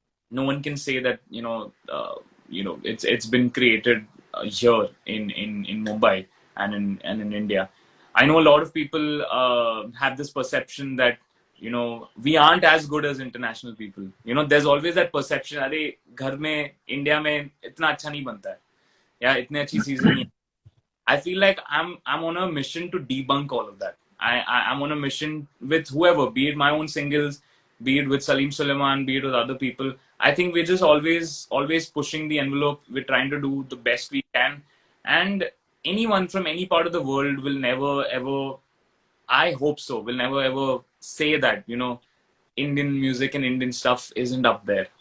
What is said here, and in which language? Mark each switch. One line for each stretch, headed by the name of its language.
English: No one can say that it's been created here in Mumbai and in India. I know a lot of people have this perception that we aren't as good as international people. There's always that perception.
Hindi: अरे घर में India में इतना अच्छा नहीं बनता है या इतनी अच्छी चीजें नहीं.
English: I feel like I'm on a mission to debunk all of that. I'm on a mission with whoever, be it my own singles, be it with Salim Suleiman, be it with other people. I think we're just always pushing the envelope. We're trying to do the best we can, and anyone from any part of the world will never ever, I hope so, will never ever say that Indian music and Indian stuff isn't up there.